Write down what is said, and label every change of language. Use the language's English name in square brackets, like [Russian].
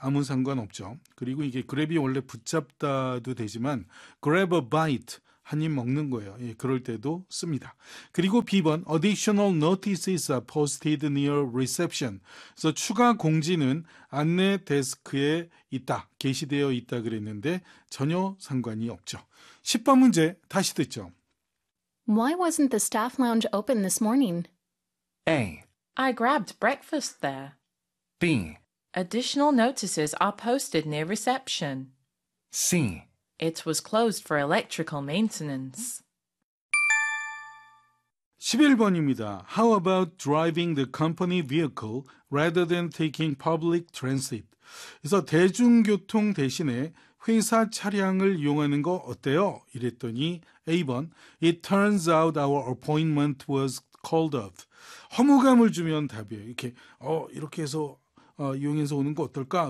[Korean] 아무 상관없죠. 그리고 이게 grab이 원래 붙잡다도 되지만 [English] grab a bite, [Korean] 한 입 먹는 거예요. 예, 그럴 때도 씁니다. 그리고 B번, [English] additional notices are posted near reception. [Korean] 그래서 추가 공지는 안내 데스크에 있다, 게시되어 있다 그랬는데 전혀 상관이 없죠. 10번 문제 다시 듣죠. [English] Why wasn't the staff lounge open this morning? A. I grabbed breakfast there. B. Additional notices are posted near reception. C. It was closed for electrical maintenance. [Korean] 11번입니다. [English] How about driving the company vehicle rather than taking public transit? [Korean] 그래서 대중교통 대신에 회사 차량을 이용하는 거 어때요? 이랬더니 A번, [English] It turns out our appointment was called off. [Korean] 허무감을 주면 답이에요. 이렇게 이렇게 해서 이용해서 오는 거 어떨까?